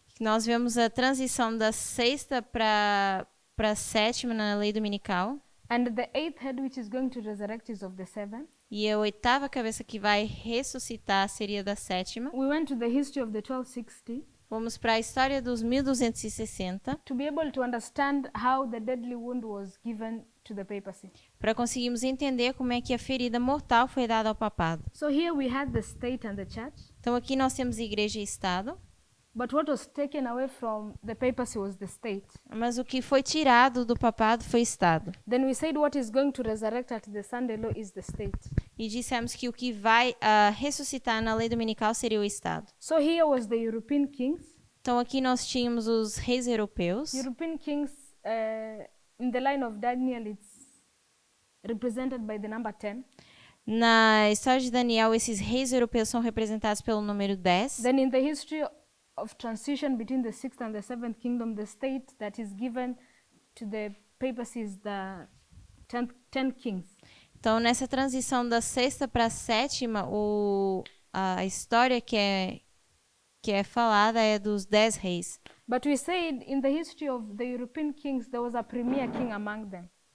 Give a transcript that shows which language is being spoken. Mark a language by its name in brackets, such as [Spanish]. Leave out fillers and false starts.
[Portuguese] Nós vemos a transição da sexta para a sétima na lei dominical. [English] And the eighth head which is going to resurrect is of the seventh. [Portuguese] E a oitava cabeça que vai ressuscitar seria da sétima. [English] We went to the history of the 1260 [Portuguese] Vamos para a história dos 1260 [English] to be able to understand how the deadly wound was given to the papacy. [Portuguese] para conseguirmos entender como é que a ferida mortal foi dada ao papado. [English] So here we had the state and the church, [Portuguese] Então aqui nós temos igreja e estado, [English] but what was taken away from the papacy was the state. [Portuguese] mas o que foi tirado do papado foi estado. [English] Then we said what is going to resurrect at the Sunday law is the state. [Portuguese] E dissemos que o que vai ressuscitar na lei dominical seria o estado. [English] So here was the European kings. [Portuguese] Então aqui nós tínhamos os reis europeus. [English] European kings, in the line of Daniel, it's represented by the number 10. [Portuguese] Na história de Daniel, esses reis europeus são representados pelo número 10. [English] Then in the history of transition between the sixth and the seventh kingdom, the state that is given to the papacy is the 10 kings. [Portuguese] Então, nessa transição da sexta para a sétima, a história que é falada é dos 10 reis. [English] But we said in the history of the European kings, there was a premier king among them.